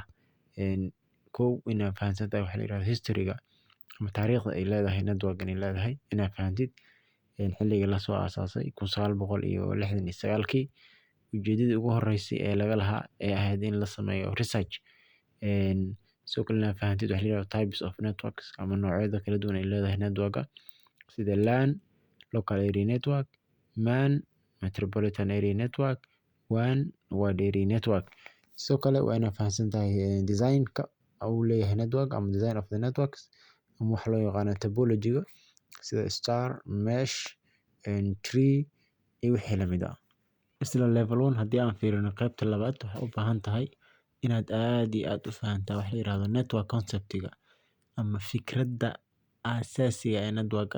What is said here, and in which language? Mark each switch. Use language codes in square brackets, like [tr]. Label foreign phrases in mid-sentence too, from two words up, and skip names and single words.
[so] Kow inaad fahamsan tahay waxaa la yiraahdo history-ga ama taariikhda ay leedahay network ay leedahay inaad fahantid. Xilliga la soo aasaasay 1969kii ujeedadii ugu horeysay ee laga lahaa ee ahayd in la sameeyo research. Sidoo kale inaad fahantid waxaa la yiraahdo [en] types of networks [so] ama noocyada kala duwan ay leedahay network sida [en] LAN local area network, MAN metropolitan area network, WAN wide area network. [so] Sidoo kale waa inaad fahamsan tahay design-ka uu leeyahay network ama [en] design of the networks [so] ama waxa loo yaqaano topology-ga sida star, mesh, tree iyo wixii la mid ah. Isla level 1 haddii aan fiirino qaybta labaad waxaa u baahan tahay inaad aad iyo aad u fahantaa waxa la yiraahdo [en] network concept-ga [so] ama fikradda aasaasiga ee network-ga.